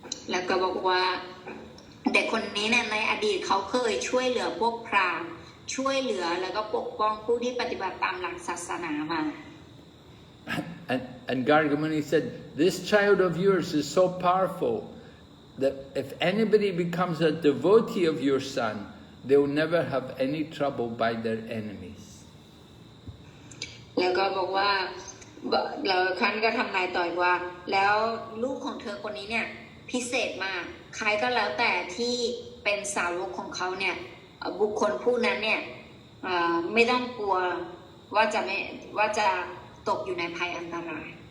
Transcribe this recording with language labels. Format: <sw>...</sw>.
<th>แล้วก็บอกว่าเด็กคนนี้เนี่ยในอดีตเขาเคยช่วยเหลือพวกพราหมณ์ช่วยเหลือแล้วก็ปกป้องผู้ที่ปฏิบัติตามหลักศาสนามา</th> <en>And Gargamuni said, this child of yours is so powerful that if anybody becomes a devotee of your son, they will never have any trouble by their enemies.</en> <th>แล้วก็บอกว่าแล้วท่านก็ทำนายต่อว่าแล้วลูกของเธอคนนี้เนี่ยพิเศษมากใครก็แล้วแต่ที่เป็นสาวกของเขาเนี่ย บุคคลผู้นั้นเนี่ยไม่ต้องกลัวว่าจะตกอยู่ในภัยอันตราย</th>